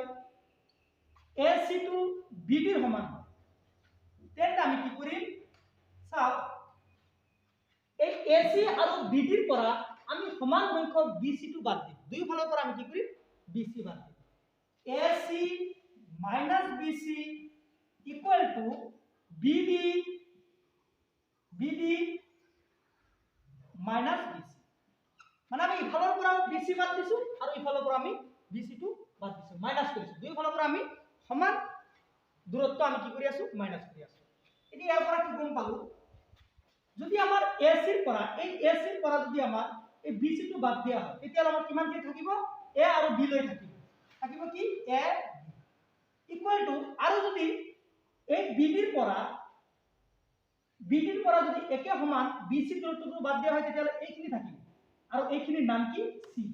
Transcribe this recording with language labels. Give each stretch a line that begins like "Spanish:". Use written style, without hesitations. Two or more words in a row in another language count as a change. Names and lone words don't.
Assamese: AC টু BD ৰ সমান হয় তেন্তে আমি কি কৰিম চাও এই AC আৰু BD ৰ পৰা আমি সমান সংখ্যক BC টু বাদ দিম দুই ফালৰ পৰা আমি কি কৰিম BC বাদ দিম
English: AC minus BC equal to BD
Assamese: minus BC মানে আমি ইফালৰ পৰা BC বাদ দিছো আৰু ইফালৰ পৰা আমি BC টু বাদ দিছো মাইনাস কৰিছো দুই ফালৰ পৰা আমি সমান দূৰত্ব আমি কি কৰি আছো মাইনাস কৰি আছো। এতিয়া ইয়াৰ পৰা কি গম পালো যদি আমাৰ AC ৰ পৰা এই AC ৰ পৰা যদি আমাৰ এই BC টু বাদ দিয়া হয় তেতিয়া আমাৰ কিমান কি থাকিব A আৰু B লৈ থাকিব থাকিব কি A
English: equal to
Assamese: আৰু যদি এই BD ৰ পৰা যদি একে সমান BC দূৰত্বটো বাদ দিয়া হয় তেতিয়া এইখিনি থাকিব আৰু এইখিনিৰ নাম কি C।